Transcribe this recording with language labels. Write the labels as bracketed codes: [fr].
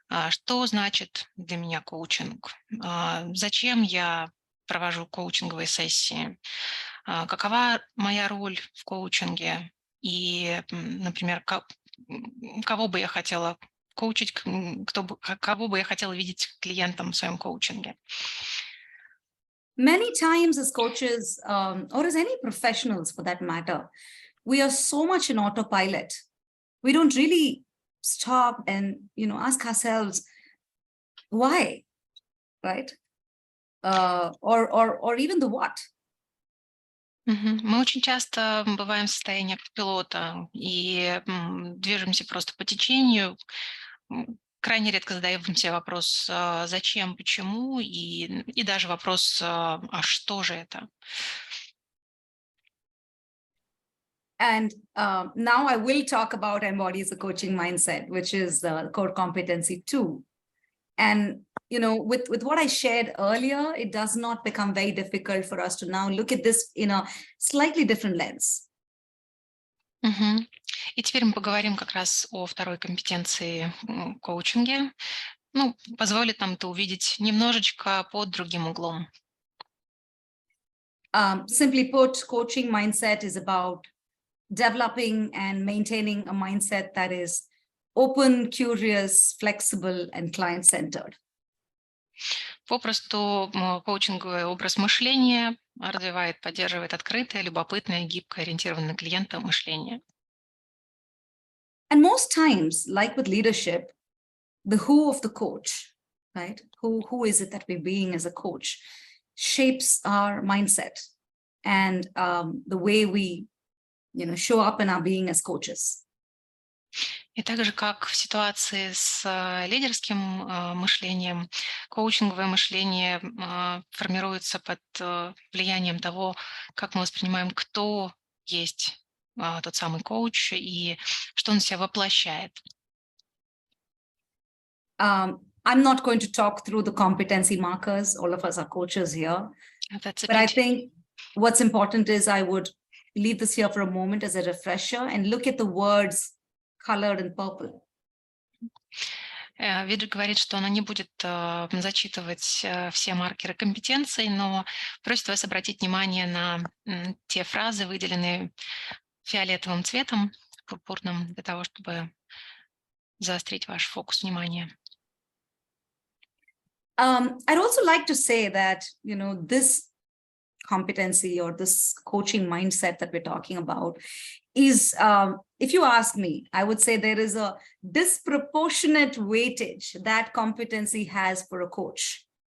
[ru] Что значит для меня коучинг? Зачем я провожу коучинговые сессии? Какова моя роль в коучинге? И, например, кого бы я хотела коучить, кого бы я хотела видеть клиентом в своем коучинге? [en] Many times as coaches, or as any professionals for that matter, we are so much in autopilot. We don't really stop and, ask ourselves, why, right? Or even the what. [ru] Мы очень часто бываем в состоянии автопилота и движемся просто по течению. Крайне редко задаем себе вопрос, зачем, почему, и даже вопрос, а что же это? [en] And now I will talk about embodies the coaching mindset, which is the core competency 2. And with what I shared earlier, it does not become very difficult for us to now look at this in a slightly different lens. [ru] И теперь мы поговорим как раз о второй компетенции коучинге. Позволит нам это увидеть немножечко под другим углом. [en] Simply put, coaching mindset is about developing and maintaining a mindset that is open, curious, flexible, and client-centered. [ru] Попросту коучинговый образ мышления развивает, поддерживает открытое, любопытное, гибкое, ориентированное на клиента мышление. [en] And most times, like with leadership, the who of the coach, right? Who is it that we're being as a coach shapes our mindset and the way we, show up in our being as coaches. [ru] И так же, как в ситуации с лидерским мышлением, коучинговое мышление формируется под влиянием того, как мы воспринимаем, кто есть тот самый коуч и что он себя воплощает. [en] I'm not going to talk through the competency markers. All of us are coaches here. But I think what's important is I would leave this here for a moment as a refresher and look at the words colored in purple. [ru] Виджи говорит, что она не будет зачитывать все маркеры компетенций, но просит вас обратить внимание на те фразы, выделенные фиолетовым цветом, пурпурным, для того, чтобы заострить ваш фокус внимания. [en] I'd also like to say that, this competency or this coaching mindset that we're talking about is, if you ask me, I would say there is a disproportionate weightage that competency has for a coach.